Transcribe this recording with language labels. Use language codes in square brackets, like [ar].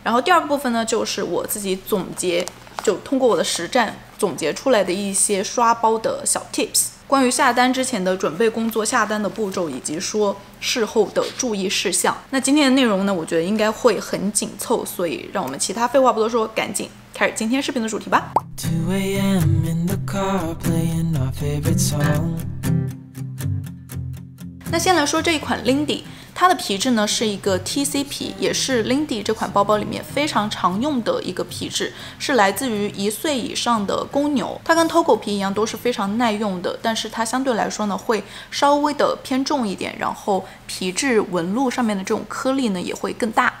[zh] 然后第二个部分呢，就是我自己总结，通过我的实战总结出来的一些刷包的小 tips。关于下单之前的准备工作、下单的步骤，以及说事后的注意事项。那今天的内容呢，我觉得应该会很紧凑，所以让我们其他废话不多说，赶紧开始今天视频的主题吧。 [en] 2 AM in the car playing our favorite song。 [zh] 那先来说这一款 Lindy。它的皮质呢是一个 TC 皮，也是 Lindy 这款包包里面非常常用的一个皮质，是来自于1岁以上的公牛。它跟 Togo 皮一样都是非常耐用的，但是它相对来说呢会稍微的偏重一点，然后皮质纹路上面的这种颗粒呢也会更大。